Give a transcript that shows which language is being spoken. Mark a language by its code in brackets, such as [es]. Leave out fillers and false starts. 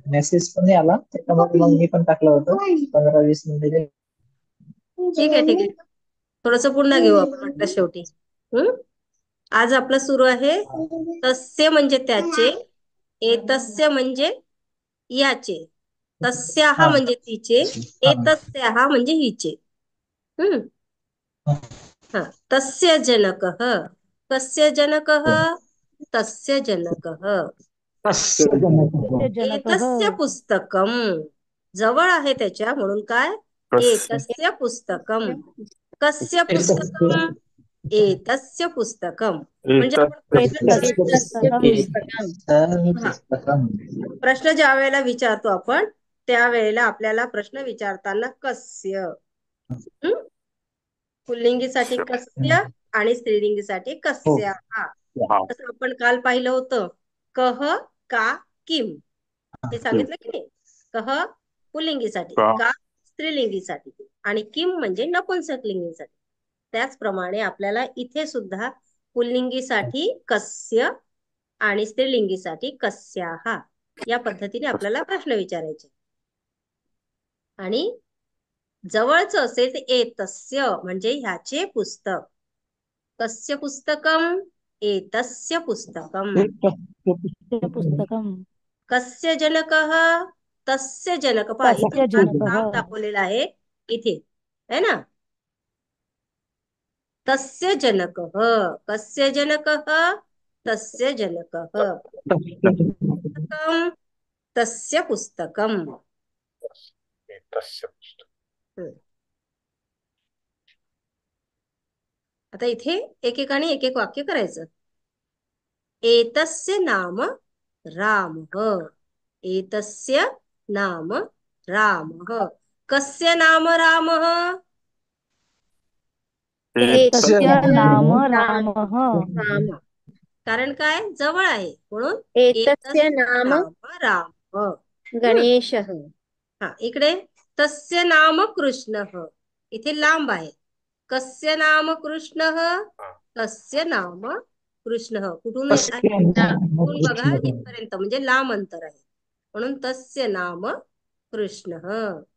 [mr] Message पण नाही आला, त्याच्यामुळे मग मी पण टाकलं होतं 15-20 मिनिटं. ठीक आहे ठीक आहे, थोडस पुन्हा घेऊ आपण वाटतं शेवटी. आज आपलं सुरू आहे तस्य म्हणजे त्याचे, एतस्य म्हणजे याचे, तस्याहा हा म्हणजे तिचे, हा एतस्याहा म्हणजे हिचे. [sa] हा, तस्य जनकः, कस्य जनकः, तस्य जनकः. तस्य जनकः. जनकः एतस्य पुस्तकम, [mr] जवळ आहे त्याच्या म्हणून काय, [sa] कस्य एतस्य पुस्तकम. कस्य पुस्तकम, एतस्य पुस्तकम. [mr] म्हणजे आपण प्रश्न [sa] एतत् एतस्य पुस्तकम्. हा, पुस्तकम्. [mr] प्रश्न ज्या वेळेला विचारतो आपण त्यावेळेला आपल्याला प्रश्न विचारताना कस्य, पुल्लिंगीसाठी कस्य आणि स्त्रीलिंगीसाठी कस्या. असं आपण काल पाहिलं होतं, कह, का, किम, हे सांगितलं की नाही. कह पुल्लिंगीसाठी, का स्त्रीलिंगीसाठी आणि किम म्हणजे नपुंसकलिंगीसाठी. त्याचप्रमाणे आपल्याला इथे सुद्धा पुल्लिंगीसाठी कस्य आणि स्त्रीलिंगीसाठी कस्याहा या पद्धतीने आपल्याला प्रश्न विचारायचे. आणि जवळच असेल ते एतस्य म्हणजे ह्याचे पुस्तक. [sa] कस्य पुस्तकम, एतस्य पुस्तकम. पुस्तकम्. कस्य जनकः, तस्य जनक. [mr] पहा इथे [sa] तस्य जनकः. [mr] नाम दाखवलेलं आहे इथे, है ना. [sa] तस्य जनकः, कस्य जनकः, तस्य जनकः. पुस्तकम, तस्य पुस्तकम. एतस्य पुस्तकम्. [mr] आता इथे एकेकाने एक एक वाक्य करायचं. [sa] एतस्य नाम रामः, एतस्य नाम रामः. कस्य नाम रामः, एतस्य नाम नाम रामः. [mr] कारण काय, जवळ आहे म्हणून [sa] एतस्य नाम राम. गणेशः. [mr] हा, इकडे [sa] तस्य नाम कृष्णः, [mr] इथे लांब आहे. [sa] कस्य नाम कृष्णः, तस्य नाम कृष्णः. [mr] कुठून कुठून बघा इथपर्यंत म्हणजे लांब अंतर आहे म्हणून [sa] तस्य नाम कृष्णः.